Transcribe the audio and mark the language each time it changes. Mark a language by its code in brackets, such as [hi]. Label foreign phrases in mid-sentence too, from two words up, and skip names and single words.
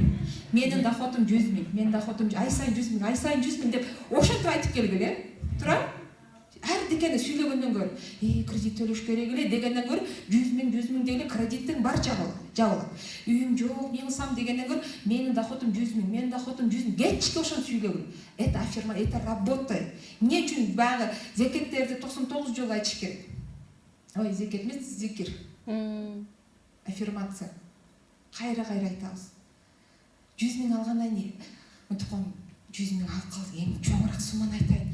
[ky] Менин доходум 100 миң, менин доходум ай сайын 100 миң, ай сайын 100 миң деп ошентип айтып келгиле. Тура? Ар декени сүйлөгөндөн көрүп, кредит төлөш керек эле дегенден көрүп, 100 миң дегеле кредиттин бар жабылат. Үйүм жок, эмне кылсам дегенден көрүп, менин доходум 100 миң, менин доходум 100 миң. Кечке ошону сүйлөгүн. [ru] Это аффирмация, это работает. [ky] Эмне үчүн багы зекеттерди 99 жолу айтыш керек? Ой, зекет эмес, зикир. Аффирмация. Кайра айтабыз. 100 миң алгандан кийин, мынтип 100 миң алып калдык, эми чоңураак сумманы айтайын.